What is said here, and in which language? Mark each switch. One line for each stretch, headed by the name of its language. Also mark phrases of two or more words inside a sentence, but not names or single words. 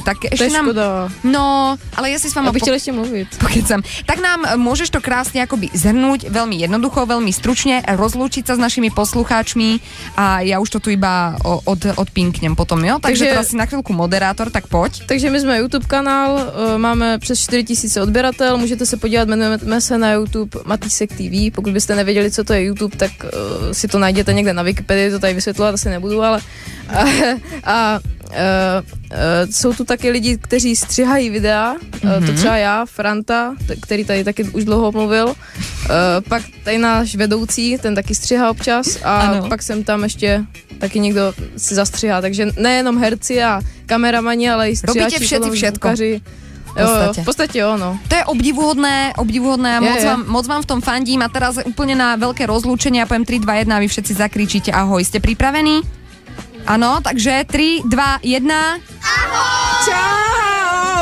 Slovak: Tak ešte nám... No, ale ja si s vami...
Czech: Ja bych chtěl ešte mluviť.
Slovak: Pokecam. Tak nám môžeš to krásne akoby zhrnúť, veľmi jednoducho, veľmi stručne, rozlúčiť sa s našimi poslucháčmi a ja už to tu iba odpinknem potom, jo? Takže teraz si na chvíľku moderátor, tak poď.
Czech: Takže my jsme YouTube kanál, máme přes 4000 odběratel, můžete se podívat, jmenujeme se na YouTube Matýsek TV, pokud byste nevěděli, co to je YouTube, tak si to najděte někde na Wikipedii, to tady vysvětlovat asi nebudu, ale jsou tu taky lidi, kteří střihají videa, to třeba já, Franta, který tady taky už dlouho mluvil, pak tady náš vedoucí, ten taky střihá občas a pak jsem tam ještě taky někdo si zastřihá, takže nejenom herci a kameramani, ale i střihači.
Slovak: Robíte všetci všetko.
Czech: Jo, v podstate jo, no.
Slovak: To je obdivuhodné a moc vám v tom fandím a teraz úplne na veľké rozlúčenie ja poviem 3, 2, 1 a vy všetci zakričíte ahoj. Ste pripravení? Áno, takže 3, 2, 1. Ahoj! Čau!